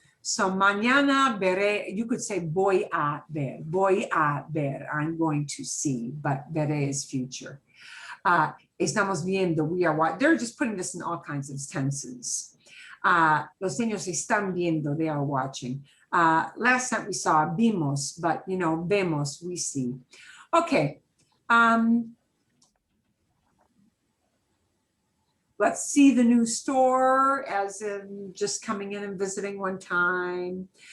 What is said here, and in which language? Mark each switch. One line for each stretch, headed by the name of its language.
English: So mañana veré, you could say
Spanish: voy a ver,
English: I'm going to see, but veré is future.
Spanish: Estamos viendo,
English: we are watching. They're just putting this in all kinds of tenses.
Spanish: Los niños están viendo,
English: they are watching. Last time we saw vimos, but vemos, we see. Okay. Let's see the new store, as in just coming in and visiting one time.